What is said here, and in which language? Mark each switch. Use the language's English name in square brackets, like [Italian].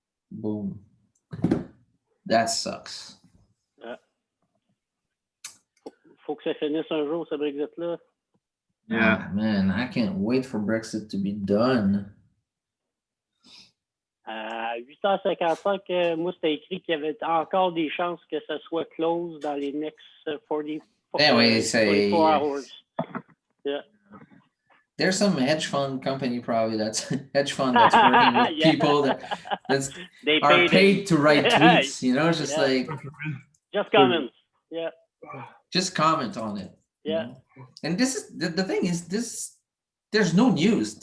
[English] Boom. That sucks. [French] faut que ça finisse un jour, ce Brexit-là. [English] Yeah. Ah, man, I can't wait for Brexit to be done. [French] À 8h55, moi, c'était écrit qu'il y avait encore des chances que ça soit close dans les [English] next 24 hours. Yeah. There's some hedge fund company probably that's working with people that's are paid to write tweets, you know, just like just comments. Yeah. Just comment on it. Yeah. You know? And this is the thing is there's no news.